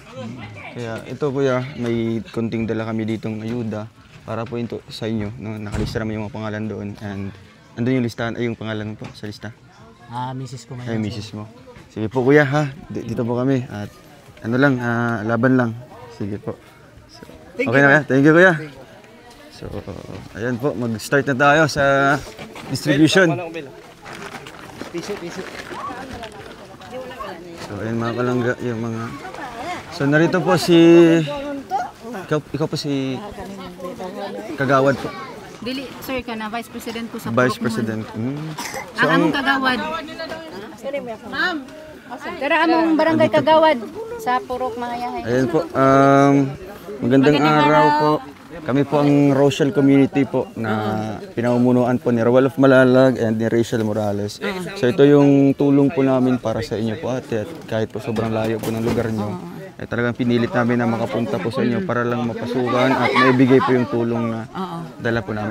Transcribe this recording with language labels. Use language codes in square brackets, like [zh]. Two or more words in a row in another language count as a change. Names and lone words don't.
[tl] Kaya ito kuya, may konting dala kami ditong ayuda para po ito sa inyo. No? Nakalista naman yung mga pangalan doon. And andun yung listahan, ay yung pangalan po sa lista. Misis ko Ay, ngayon. misis mo. Sige po kuya ha, dito po kami. At ano lang, laban lang. Sige po. So, okay na kaya? [en] Thank you kuya. [tl] So, ayan po, mag-start na tayo sa distribution. So, ayan mga kalangga, yung mga... So, narito po si... Ikaw po si... Kagawad po. [ceb] Dili, sir, ka na [en] Vice President [ceb] po sa [en] Vice [ceb] Purok [en] President. So, [ceb] Ang among kagawad. Ma'am. Tara among barangay kagawad sa Purok Mahayahay. [tl] ayan po, magandang araw po. Kami po ang [en] Rochelle Community [tl] po na pinamumunuan po ni Rawalf Malalag and ni Rachel Morales. So ito yung tulong po namin para sa inyo po ate, at kahit po sobrang layo po ng lugar nyo, ay talagang pinilit namin na makapunta po sa inyo para lang mapasukan at maibigay po yung tulong na dala po namin.